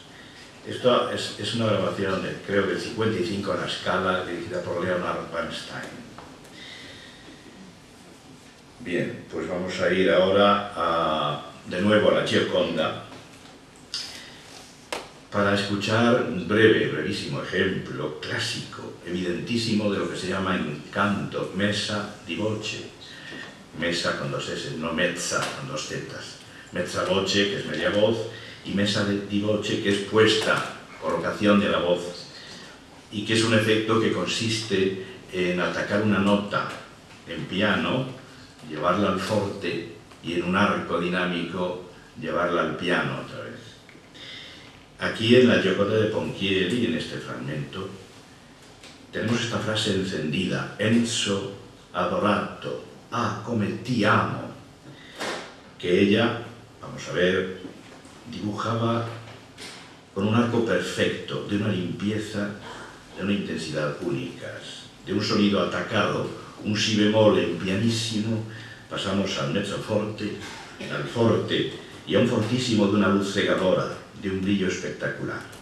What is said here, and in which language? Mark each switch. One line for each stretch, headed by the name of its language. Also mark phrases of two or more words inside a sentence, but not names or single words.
Spanish: Esto es una grabación, creo, del 55 en la Scala, dirigida por Leonard Bernstein. Bien, pues vamos a ir ahora de nuevo a la Gioconda para escuchar un brevísimo ejemplo clásico, evidentísimo de lo que se llama en canto
Italian: messa di voce.
Spanish: Messa con dos S, no mezza con dos zetas.
Italian: Mezza voce,
Spanish: que es media voz, y
Italian: messa di voce,
Spanish: que es puesta, colocación de la voz, y que es un efecto que consiste en atacar una nota en piano, llevarla al forte y en un arco dinámico llevarla al piano otra vez. Aquí en la Gioconda de Ponchielli, en este fragmento, tenemos esta frase encendida:
Italian: Enzo adorato, come ti amo,
Spanish: que ella, vamos a ver, dibujaba con un arco perfecto, de una limpieza, de una intensidad únicas, de un sonido atacado, un si bemol en pianissimo, pasamos al
Italian: mezzo forte,
Spanish: al forte y a un fortísimo de una luz cegadora, de un brillo espectacular.